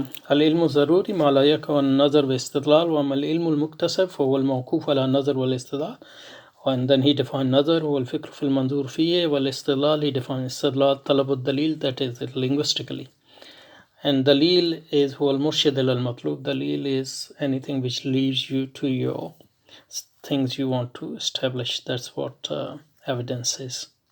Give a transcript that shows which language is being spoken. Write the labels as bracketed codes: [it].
[ar] العلم ضروري ما لا يكون النظر واستدلال وأما العلم المكتسب فهو الموقوف على النظر والاستدلال. [en] And then he defined [ar] نظر هو الفكر في المنظور فيه والاستدلال [en] he defined [ar] استدلال طلب الدليل, [en] that is it linguistically. And [ar] دليل [en] is [ar] هو المرشد إلى المطلوب. [en] دليل is anything which leads you to your things you want to establish. That's what evidence is.